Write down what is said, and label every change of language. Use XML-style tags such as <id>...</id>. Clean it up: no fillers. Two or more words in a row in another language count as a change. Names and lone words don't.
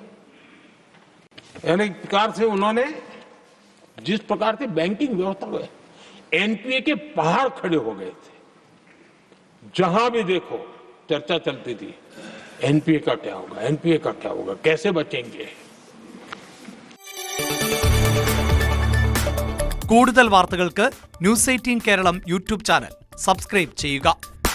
<hi>यानी एक प्रकार से उन्होंने जिस प्रकार से बैंकिंग व्यवस्था को एनपीए के पहाड़ खड़े हो गए थे। जहां भी देखो चर्चा चलती थी, एनपीए का क्या होगा, एनपीए का क्या होगा, कैसे बचेंगे।</hi> <ml>കൂടുതൽ വാർത്തകൾക്ക് ന്യൂസ് 18 കേരളം യൂട്യൂബ് ചാനൽ സബ്സ്ക്രൈബ് ചെയ്യുക.</ml>